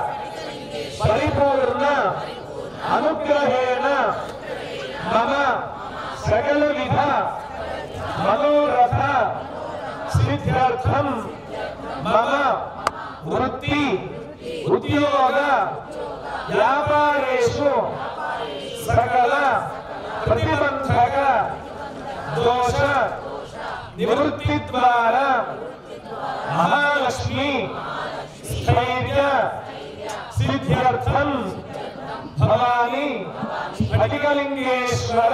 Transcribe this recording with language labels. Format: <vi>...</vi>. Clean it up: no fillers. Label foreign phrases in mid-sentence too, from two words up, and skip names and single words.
<sa>పరిపూర్ణ అనుగ్రహేణ మమ సకల విధ మనోరథ సిద్ధ్యర్థం మమ వృత్తి ఉద్యోగ వ్యాపారేషు సకల प्रतिबंधक दोष निवृत्ति द्वारा महालक्ष्मी स्थैर्य सिद्ध्यर्थम भवानी स्फटिकलिंगेश्वर</sa>